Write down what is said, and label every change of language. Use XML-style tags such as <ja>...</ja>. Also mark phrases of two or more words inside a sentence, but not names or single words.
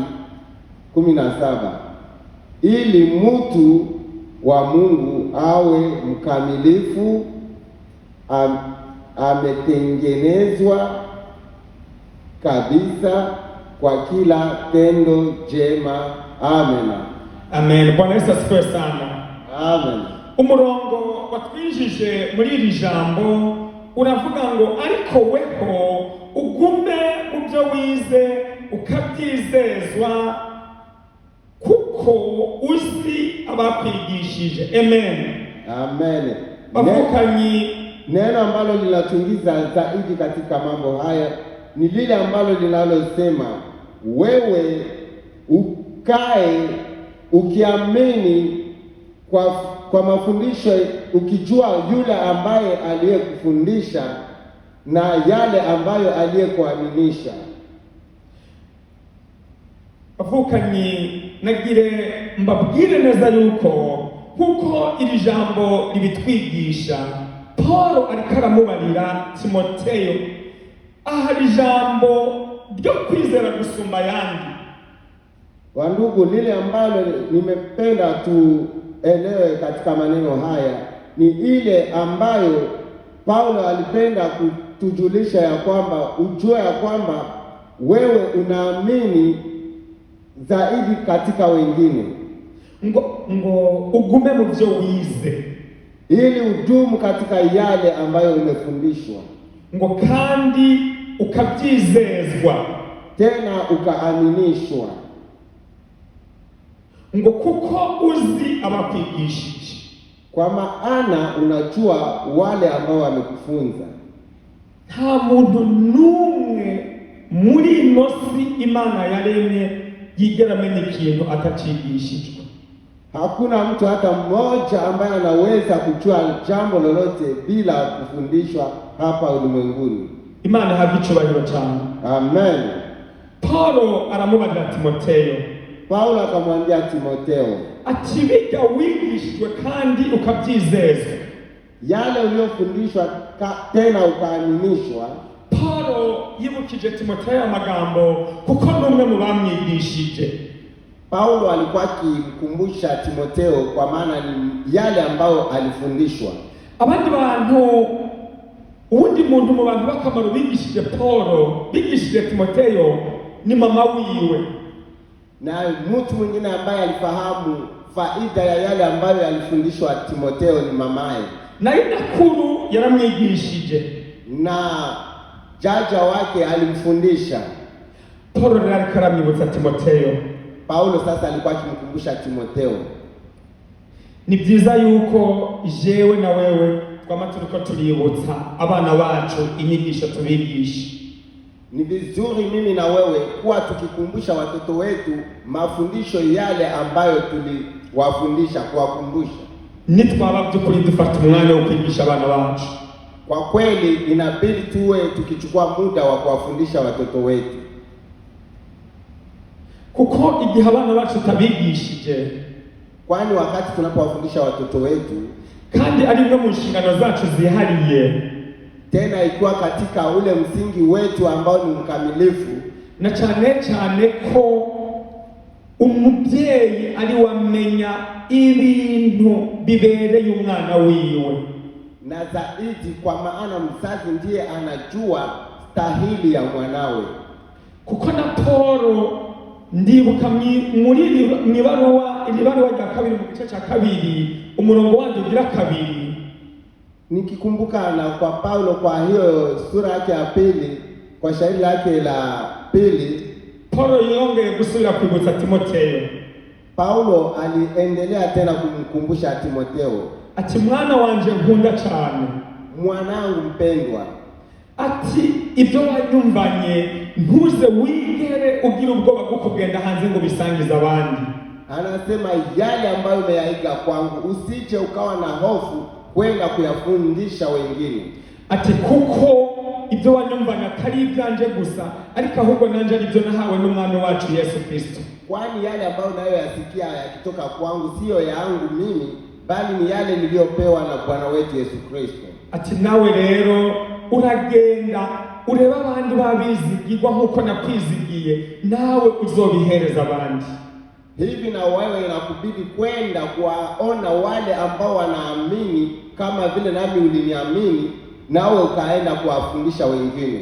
<sw>17, ili mtu wa Mungu awe mkamilifu, ametengenezwa kabisa kwa kila tendo jema. Amen. Amen. Bwana Yesu asifiwe sana. Amen.</sw> <rn>Umurongo watwijije muri iri jambo uravuga ngo ariko weho ugume mu byo wize ukabyizezwa, kuko uzi abakwigishije. Amen. Amen. Bavukanyi,</rn> <sw>neno ambalo linatuingiza zaidi katika mambo haya ni lile ambalo linalosema wewe ukae ukiamini kwa mafundisho, ukijua yule ambaye aliyekufundisha na yale ambayo aliyekuaminisha.</sw> <rn>bavukanyi, nagire mbabwire neza yuko kuko iri jambo ribitwigisha. Paulo ariko aramubarira Timoteyo ahari ijambo ryo kwizera gusumba yandi.</rn> <sw>Wandugu, lile ambalo nimependa tuelewe katika maneno haya ni ile ambayo Paulo alipenda kutujulisha ya kwamba ujue ya kwamba wewe unaamini zaidi katika wengine.</sw> <rn>Ngo ugume mu byo wize,</rn> <sw>ili udumu katika yale ambayo umefundishwa.</sw> <rn>Ngo kandi ukabyizezwa,</rn> <sw>tena ukaaminishwa.</sw> <rn>Ngo kuko uzi abakwigishije,</rn> <sw>kwa maana unajua wale ambao wamekufunza.</sw> <rn>Nta muntu numwe muri ino si Imana yaremye yigera amenya ikintu atacigishijwe.</rn> <sw>Hakuna mtu hata mmoja ambaye anaweza kujua jambo lolote bila kufundishwa hapa ulimwenguni.</sw> <rn>Imana ihabwe icyubahiro cyane. Amen. Paulo aramubaza Timoteyo.</rn> <sw>Paulo akamwambia Timoteyo,</sw> <rn>ati biga wigishijwe kandi ukabyizeza.</rn> <sw>Yale uliyofundishwa tena ukaaminishwa.</sw> <rn>Paulo yibukije Timoteyo amagambo kuko n'umwe mu bamwigishije.</rn> <sw>Paulo alikuwa akimkumbusha Timoteyo kwa maana ni yale ambayo alifundishwa.</sw> <rn>Abandi bantu, uwundi muntu mu bantu bakamaro bigishije Paulo, bigishije Timoteyo ni mama wiwe.</rn> <sw>Na mtu mwingine ambaye alifahamu faida ya yale ambayo alifundishwa Timoteyo ni mamaye.</sw> <rn>Na inakuru yaramwigishije.</rn> <sw>Na jaja wake alimfundisha.</sw> <rn>Paulo alikuwa aramwibutsa Timoteyo.</rn> <sw>Paulo sasa alikuwa akimkumbusha Timoteyo.</sw> <rn>Ni byiza yuko jewe na wewe twama turiko tuributsa abana bacu inyigisho tubigisha.</rn> <sw>Ni vizuri mimi na wewe kuwa tukikumbusha watoto wetu mafundisho yale ambayo tuliwafundisha, kuwakumbusha.</sw> <rn>Nitwaba by'ukuri dufata umwanya wo kwigisha abana bacu.</rn> <sw>Kwa kweli inabidi tuwe tukichukua muda wa kuwafundisha watoto wetu.</sw> <rn>Kuko igihe abana bacu tabigishije,</rn> <sw>kwani wakati tunapowafundisha watoto wetu</sw> <rn>kandi ari no mu nshingano zacu zihariye,</rn> <sw>tena ikiwa katika ule msingi wetu ambao ni mkamilifu, na</sw> <rn>cyane ko umubyeyi ari wamenya ibintu bibereye umwana wiwe,</rn> <sw>na zaidi kwa maana mzazi ndiye anajua stahili ya mwanawe.</sw> <rn>Kuko na Paulo ndibuka muri ibaruwa ya kabiri mu gice cya kabiri umurongo wanje ugira kabiri,</rn> <sw>nikikumbuka na kwa Paulo kwa hiyo sura yake ya pili kwa shairi lake la pili,</sw> <rn>Paulo yongeye gusubira kwibutsa Timoteyo.</rn> <sw>Paulo aliendelea tena kumkumbusha Timoteyo,</sw> <rn>ati mwana wanje nkunda cyane,</rn> <sw>mwanangu mpendwa,</sw> <rn>ati ibyo wanyumvanye ntuze wigere ugira ubwoba bwo kugenda hanze ngo bisangize abandi.</rn> <sw>Anasema yale ambayo umeyaiga kwangu usije ukawa na hofu kwenda kuyafundisha wengine.</sw> <rn>Ati kuko ibyo wanyumvanye atari ibyanje gusa, ariko ahubwo nanje aribyo nahawe n'umwami wacu Yesu Kristo.</rn> <sw>Kwani yale ambayo nayo yasikia yakitoka kwangu siyo yangu mimi, bali ni yale niliyopewa na Bwana wetu Yesu Kristo.</sw> <rn>Ati nawe rero uragenda ureba abandi babizigirwa nkuko nakwizigiye, nawe uzobihereza abandi.</rn> <sw>Hivi na wewe inakubidi kwenda kuwaona wale ambao wanaamini kama vile nami uliniamini, nawe ukaenda kuwafundisha wengine.</sw>